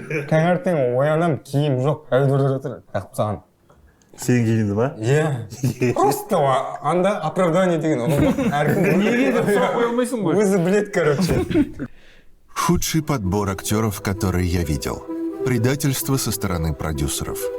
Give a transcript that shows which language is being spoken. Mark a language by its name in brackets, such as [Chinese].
[Kazakh] Таңертең оянам, киім жоқ, әудірді жатыр. Тақып саған. Сен киінді ма? Иә. Просто анда оправдание деген ол. Неге деп сұрақ қоя алмайсың ғой? Өзі білет, короче. [Russian] Худший подбор актеров, который я видел. Предательство со стороны продюсеров.